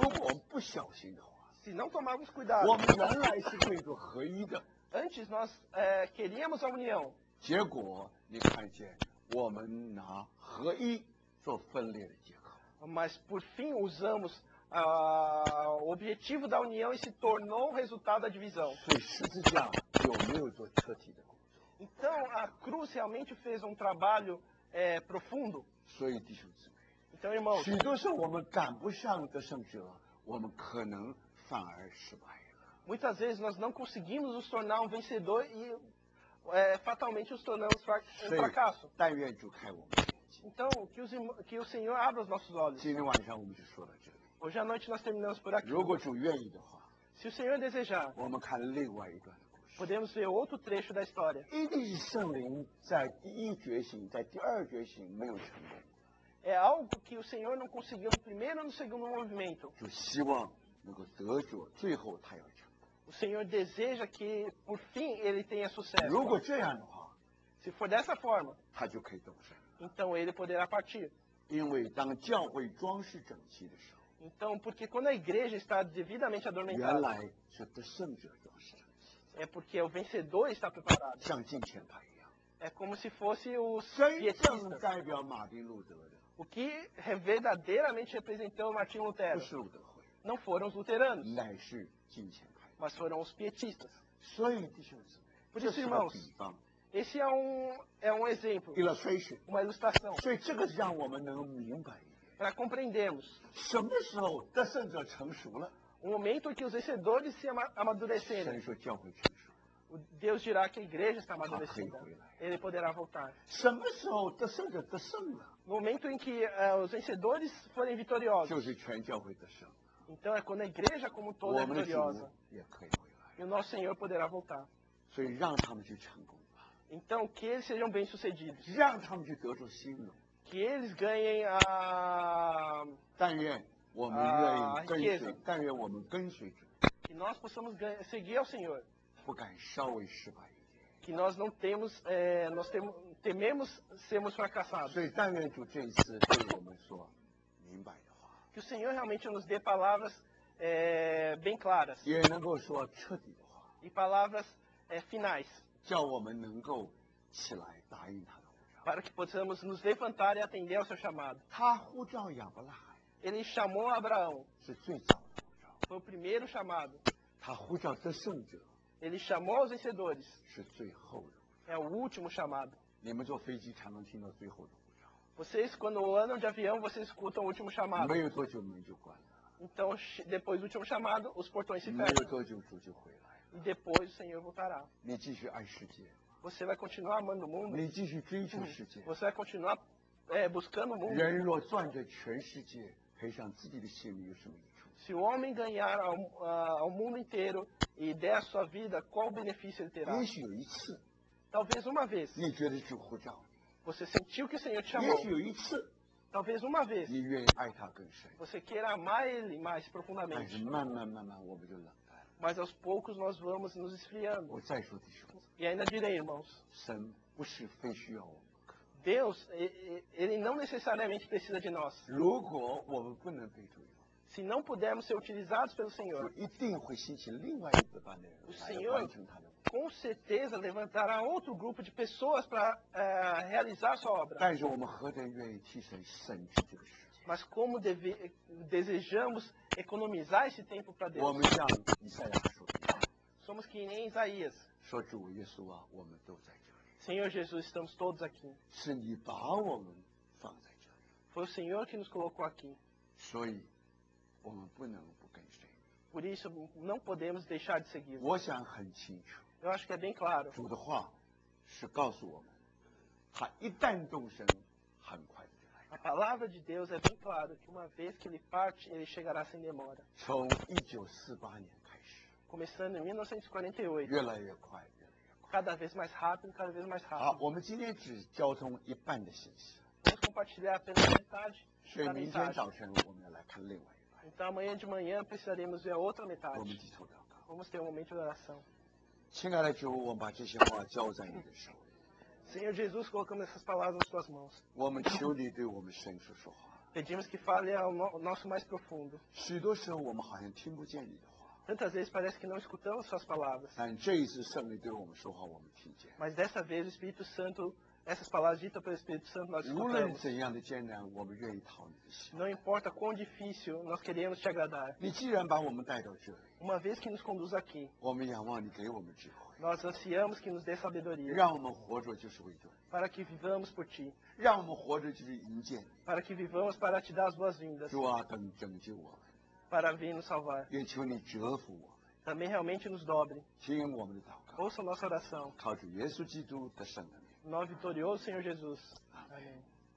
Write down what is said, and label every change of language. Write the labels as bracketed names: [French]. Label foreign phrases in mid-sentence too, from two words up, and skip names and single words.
[Chinese] 如果我们不小心的话， [Portuguese] se não tomarmos cuidado, [Chinese] 我们原来是为做合一的， [Portuguese] antes nós queríamos a união, [Chinese] 结果你看见我们拿合一做分裂的借口。 [Portuguese] mas por fim usamos o objetivo da união e se tornou o resultado da divisão. [Chinese] 所以十字架有没有做彻底的工作？ [Portuguese] Então, a cruz realmente fez um trabalho profundo. [Chinese] 所以弟兄姊妹， [Portuguese] Então, irmãos, [Chinese] 许多时候我们赶不上得胜者，我们可能反而失败了。 [Portuguese] muitas vezes nós não conseguimos nos tornar um vencedor e fatalmente nos tornamos um [Chinese] 所以 [Portuguese] fracasso. [Chinese] 但愿主开我们的眼睛。 [Portuguese] Então, que o Senhor abra os nossos olhos. [Chinese] 今天晚上我们就说到这里。 [Portuguese] Hoje à noite nós terminamos por aqui. [Chinese] 如果主愿意的话， [Portuguese] Se o Senhor desejar, [Chinese] 我们看另外一段的故事。 [Portuguese] podemos ver outro trecho da história. [Chinese] 一定是圣灵在第一觉醒，在第二觉醒没有成功， [Portuguese] É algo que o Senhor não conseguiu no primeiro e no segundo movimento. [Chinese] 就希望能够得着，最后他要成功。 [Portuguese] O Senhor deseja que, por fim, ele tenha sucesso. [Chinese] 如果这样的话， [Portuguese] Se for dessa forma, [Chinese] 他就可以得胜。 [Portuguese] então ele poderá partir. [Chinese] 因为当教会装饰整齐的时候， [Portuguese] Então, porque quando a igreja está devidamente [Chinese] 原 [Portuguese] adormentada, [Chinese] 来是得胜者装饰整齐， [Portuguese] é porque o vencedor está preparado. [Chinese] 像金钱牌一样。 [Portuguese] É como se fosse os [Chinese] 真正 [Portuguese] pietistas. [Chinese] 代表马丁路德的 [Portuguese] O que verdadeiramente representou Martim [Chinese] 不 [Portuguese] Lutero [Chinese] 是路德会， [Portuguese] não foram os luteranos, [Chinese] 乃是金钱牌。 [Portuguese] mas foram os pietistas. [Chinese] 所以弟兄姊妹， [Portuguese] Por [Chinese] 这 [Portuguese] isso, [Chinese] 是个 [Portuguese] irmãos, [Chinese] 比方 [Portuguese] esse é um exemplo, [Chinese] illustration。 [Portuguese] uma ilustração, [Chinese] 所以这个让我们能明白一点。 [Portuguese] para compreendermos [Chinese] 什么时候得胜者成熟了？ [Portuguese] o momento em que os vencedores se [Chinese] 神 [Portuguese] amadurecerem. [Chinese] 说教会成熟。 [Portuguese] Deus dirá que a igreja está amadurecida. Ele poderá voltar. [Chinese] 什么时候得胜者得胜了？ [Portuguese] No momento em que os vencedores forem vitoriosos, [Chinese] 就是全教会得胜， [Portuguese] então é quando a igreja como um todo [Chinese] 我 [Portuguese] é [Chinese] 们的主 [Portuguese] vitoriosa [Chinese] 也可以回来。 [Portuguese] e o nosso Senhor poderá voltar. [Chinese] 所以让他们去成功吧， [Portuguese] Então, que eles sejam bem-sucedidos, [Chinese] 让他们去得着新荣。 [Portuguese] que eles ganhem a... [Chinese] 但愿我们愿意跟随 [Portuguese] riqueza， [Chinese] 但愿我们跟随主， [Portuguese] que nós possamos seguir ao Senhor, [Chinese] 不敢稍微失败一点。 [Portuguese] que nós não temos, tememos sermos fracassados. [Chinese] 所以但愿主这一次对我们说明白的话， [Portuguese] Que o Senhor realmente nos dê palavras bem claras [Chinese] 也能够说彻底的话， [Portuguese] e palavras finais, [Chinese] 叫我们能够起来答应他的呼召。 [Portuguese] para que possamos nos levantar e atender ao seu chamado. [Chinese] 他呼召亚伯拉罕 [Portuguese] Ele chamou Abraão, [Chinese] 是最早的呼召， [Portuguese] foi o primeiro chamado. [Chinese] 他呼召得胜者 [Portuguese] Ele chamou os vencedores, [Chinese] 是最后的。 [Portuguese] é o último chamado. [Chinese] 你们坐飞机常常听到最后的呼召， [Portuguese] Vocês, quando andam de avião, vocês escutam o último chamado. [Chinese] 没有多久门就关了， [Portuguese] Então, depois do último chamado, os portões se [Chinese] 没有 [Portuguese] fecham. [Chinese] 多久主就回来了。 [Portuguese] E depois o Senhor voltará. [Chinese] 你继续爱世界， [Portuguese] Você vai continuar amando o mundo? [Chinese] 你继续追求世界。 [Portuguese] Você vai continuar buscando o mundo? [Chinese] 人若赚着全世界，赔上自己的性命有什么益处？ [Portuguese] Se o homem ganhar ao mundo inteiro e der a sua vida, qual benefício ele terá? [Chinese] 也许有一次， [Portuguese] Talvez uma vez [Chinese] 你觉得主呼召 [Portuguese] você sentiu que o Senhor te [Chinese] 你， [Portuguese] chamou. [Chinese] 也许有一次， [Portuguese] Talvez uma vez [Chinese] 你愿意爱他更深， [Portuguese] você queira amar Ele mais [Chinese] 但是 [Portuguese] profundamente. [Chinese] 慢慢我们就冷淡了。 [Portuguese] Mas aos poucos nós vamos nos esfriando. [Chinese] 我再说弟兄姊妹， [Portuguese] E ainda direi, irmãos, [Chinese] 神不是非需要我们不可。 [Portuguese] Deus, Ele não necessariamente precisa de nós. [Chinese] 如果我们不能被主用， [Portuguese] Se não pudermos ser utilizados pelo [Chinese] 主 [Portuguese] Senhor, [Chinese] 一定会兴起另外一个班的人来 [Portuguese] Senhor [Chinese] 完成他的。 [Portuguese] com certeza levantará outro grupo de pessoas para realizar sua obra. [Chinese] 但是我们何等愿意替神省去这个时间？ [Portuguese] Mas como desejamos economizar esse tempo para [Chinese] 我 [Portuguese] Deus? [Chinese] 们像以赛亚说的一样， [Portuguese] Somos que nem Isaías. [Chinese] 说主耶稣啊，我们都在这里， [Portuguese] Senhor Jesus, estamos todos aqui. [Chinese] 是你把我们放在这里， [Portuguese] Foi o Senhor que nos colocou aqui. [Chinese] 所以我们不能不跟随。 [Portuguese] Por isso, não podemos deixar de seguir. [Chinese] 我想很清楚， [Portuguese] Eu acho que é bem claro. [Chinese] 主的话是告诉我们，他一旦动身，很快的就来 [Portuguese] A palavra de Deus é bem claro que uma vez que ele parte, ele chegará sem demora. [Chinese] 从1948年开始， [Portuguese] Começando em 1948. [Chinese] 越来越快，越来越快。 [Portuguese] Cada vez mais rápido, cada vez mais [Chinese] 好， [Portuguese] rápido. [Chinese] 我们今天只交通一半的信息， [Portuguese] Vamos compartilhar apenas metade [Chinese] 所以 [Portuguese] da [Chinese] 明天 [Portuguese] mensagem. [Chinese] 早晨我们要来看另外一半。 [Portuguese] Então amanhã de manhã precisaremos ver a outra [Chinese] 我们 [Portuguese] metade. [Chinese] 低头祷告。 [Portuguese] Vamos ter um momento de oração. [Chinese] 亲爱的主，我们把这些话交在你的手里， [Portuguese] Senhor Jesus, colocamos essas palavras nas tuas mãos. [Chinese] 我们求你对我们深处说话。 [Portuguese] Pedimos que fale ao nosso mais profundo. [Chinese] 许多时候我们好像听不见你的话， [Portuguese] Tantas vezes parece que não escutamos suas palavras. [Chinese] 但这一次圣灵对我们说话，我们听见。 [Portuguese] Mas dessa vez o Espírito Santo, essas palavras ditas pelo Espírito Santo nós [Chinese] 无论 [Portuguese] escutamos. [Chinese] 怎样的艰难，我们愿意讨你的喜。 [Portuguese] Não importa quão difícil, nós queremos te agradar. [Chinese] 你既然把我们带到这里， [Portuguese] Uma vez que nos conduz aqui, [Chinese] 我们仰望你给我们智慧， [Portuguese] Nós ansiamos que nos dê sabedoria, [Chinese] 让我们活着就是为着， [Portuguese] para que vivamos por Ti, [Chinese] 让我们活着就是迎接。 [Portuguese] para que vivamos para Te dar as boas-vindas, [Chinese] 主啊，等拯救我们， [Portuguese] para vir nos salvar. [Chinese] 也求你折服我们， [Portuguese] Também realmente nos dobre. [Chinese] 听我们的祷告， [Portuguese] Ouça nossa oração. [Chinese] 靠主耶稣基督的圣名。 [Portuguese] Em nome vitorioso, Senhor Jesus. Amém.